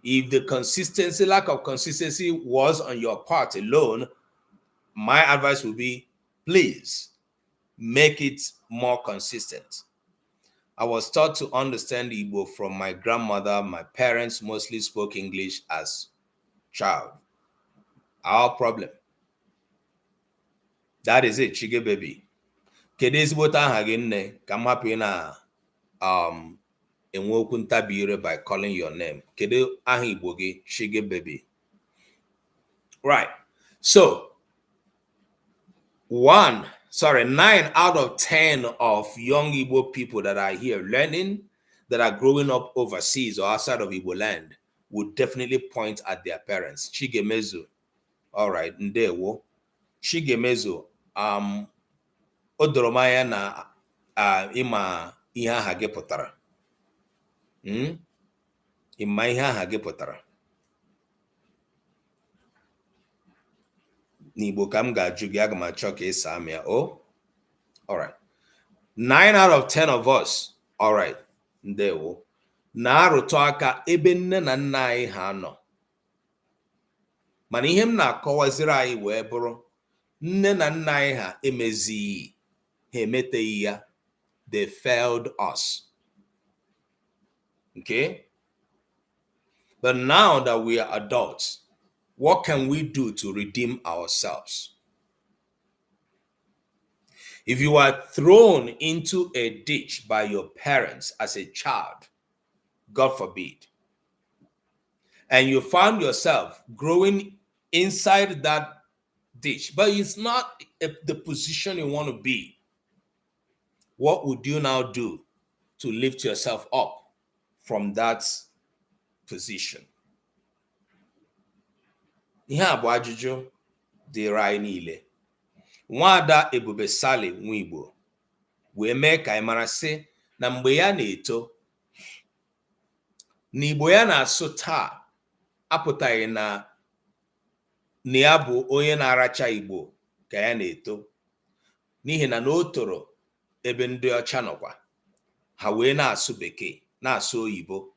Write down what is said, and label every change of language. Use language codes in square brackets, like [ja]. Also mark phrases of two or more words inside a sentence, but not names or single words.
[en] If the consistency, lack of consistency was on your part alone, my advice would be, please make it more consistent. I was taught to understand Igbo from my grandmother. My parents mostly spoke English as child. Our problem. That is it, Chige baby. [ig] Kedu ezigbo aha gị nne ka m hapụ na enwe okwu ntabire [en] by calling your name. [ig] Kedu aha Igbo gị, Chige baby? [en] Right. So 9 out of 10 of young Igbo people that are here learning, that are growing up overseas or outside of Igbo land, would definitely point at their parents. Chigemezu. All right, [ig] ndewo. Chigemezu, odoromaya na ima ihe aha gị pụtara. Ima ihe aha gị pụtara. N'Igbo ka m ga-ajụ gị, aga m achọ ka ị saa m ya. [en] Oh, all right. 9 out of 10 of us, all right, [ig] ndewo, na-arụtụ aka ebe nne na nna anyị ha nọ. Mana ihe m na-akọwaziri anyị wee bụrụ, nne na nna anyị ha emezighị, ha emeteghị ya. [en] They failed us. Okay? But now that we are adults, what can we do to redeem ourselves? If you are thrown into a ditch by your parents as a child, God forbid, and you found yourself growing inside that ditch, but it's not the position you want to be, what would you now do to lift yourself up from that position? [ig] Ihe a bụ ajụjụ dịrị anyị niile. Nwada Ebube Sali Nwigbo wee mee ka anyị mara sị na mgbe ya na-eto, na Igbo ya na-asụ taa apụtaghị na ya bụ onye na-aracha Igbo ka ya na-eto, n'ihi na o toro ebe ndị ọcha nọkwa, ha wee na-asụ Bekee, na-asụ oyibo.